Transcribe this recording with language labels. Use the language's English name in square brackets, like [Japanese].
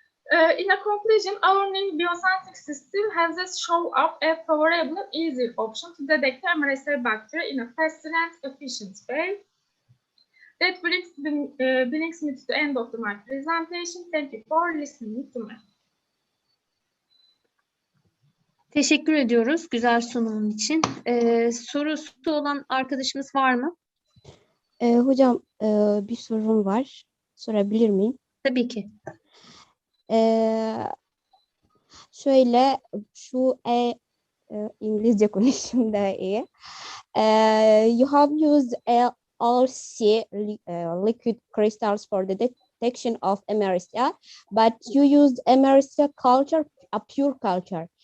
[English] In a conclusion, our new biosensing system has us show up a favorable, easy option to detect MRSA bacteria in a faster and efficient way. That brings me to the end of my presentation. Thank you for listening to me. [Turkish] Teşekkür ediyoruz güzel sunumun için. Sorusu olan arkadaşımız var mı? Hocam bir sorum var. Sorabilir miyim? Tabii ki. Şöyle şu İngilizce konuşayım da iyi. [English] You have used LC liquid crystals for the detection of MRSA, but you used MRSA culture, a pure culture.